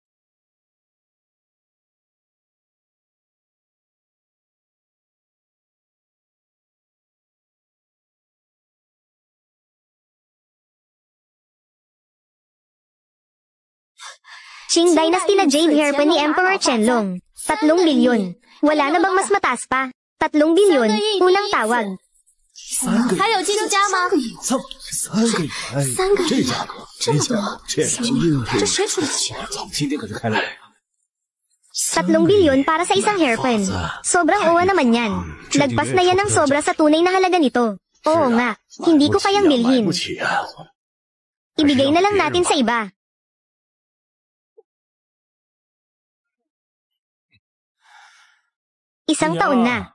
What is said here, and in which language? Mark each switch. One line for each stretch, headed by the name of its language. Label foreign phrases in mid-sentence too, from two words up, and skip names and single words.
Filipino: Qing Dynasty na Jade Hairpin ni Emperor Qianlong. 3 bilyon. Wala na bang mas mataas pa? 3 bilyon, unang tawag.
Chinese: 还有金家吗？3个元，这价格，这价格，这谁出的钱？今天可是开了。
Filipino: 3 bilyon para sa isang hairpin. Sobrang uwa naman yan. Lagpas na yan ang sobra sa tunay na halaga nito. Oo nga, hindi ko kayang bilhin. Ibigay na lang natin sa iba. Isang taon na.